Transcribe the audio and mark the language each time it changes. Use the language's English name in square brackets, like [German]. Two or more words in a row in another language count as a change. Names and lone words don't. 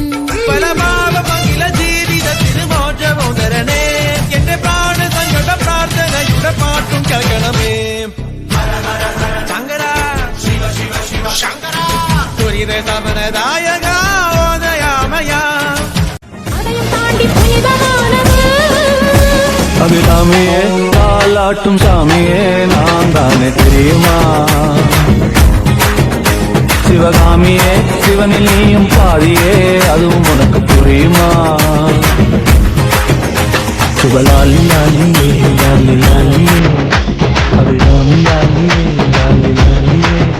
[Malayalam] പല ഭാവമഖില ജീവിതത്തിന് മോചമോദരണേ എന്റെ പ്രാണസങ്കട പ്രാർത്ഥനയുടെ പാട്ടും കേൾക്കണമേ ശങ്കര ശിവ ശിവ ശിവ ശങ്കര ദുരിത സമനദായക ഓദയാമയ [Tamil] அபிராமியே தாலாட்டும் சாமியே நான் தானே தெரியுமா சிவகாமியே சிவனில் நீயும் பாதியே அதுவும் உனக்கு புரியுமா சுபலாலி லாலியே லாலி லாலியே அபிராமி லாலியே லாலி லாலியே